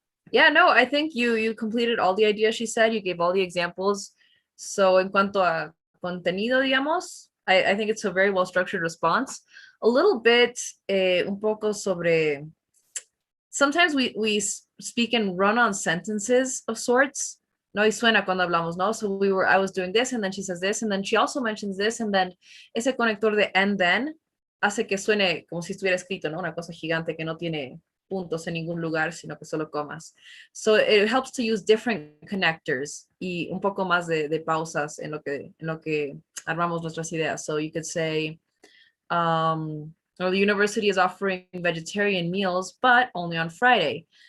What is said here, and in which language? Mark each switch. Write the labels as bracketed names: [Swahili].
[English] Yeah, no, I think you completed all the ideas she said. You gave all the examples. So [Spanish] en cuanto a contenido, digamos, [English] I think it's a very well-structured response. A little bit, [Spanish] un poco sobre, [English] sometimes we speak in run-on sentences of sorts. [Spanish] No, y suena cuando hablamos, no? [English] So I was doing this, and then [Spanish] she says this, and then she also mentions this, and then ese conector de and then hace que suene como si estuviera escrito, ¿no? Una cosa gigante que no tiene puntos en ningún lugar, sino que solo comas. [English] So it helps to use different connectors [Spanish] y un poco más de pausas en lo que armamos nuestras ideas. [English] So you could say, well, the university is offering vegetarian meals, but only on Friday.